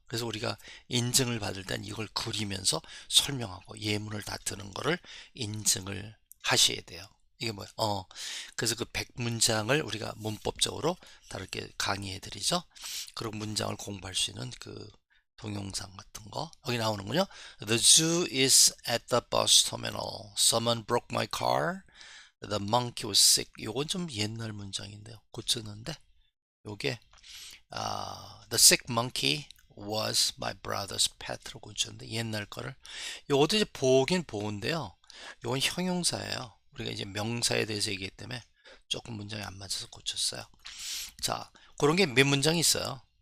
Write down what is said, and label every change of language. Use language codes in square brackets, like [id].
[ko] 그래서 우리가 인증을 받을 땐 이걸 그리면서 설명하고 예문을 다 드는 거를 인증을 하셔야 돼요. 이게 뭐야? 그래서 그 100문장을 우리가 문법적으로 다르게 강의해 드리죠. 그리고 문장을 공부할 수 있는 동영상 같은 거 여기 나오는군요. [en] The zoo is at the bus terminal. Someone broke my car. The monkey was sick. [ko] 요건 좀 옛날 문장인데요. 고쳤는데 요게 [en] The sick monkey was my brother's pet [ko] 로 고쳤는데 옛날 거를 요것도 이제 보긴 보는데요. 요건 형용사예요. 우리가 이제 명사에 대해서 얘기했기 때문에 조금 문장이 안 맞아서 고쳤어요. 자, 그런 게 몇 문장이 있어요.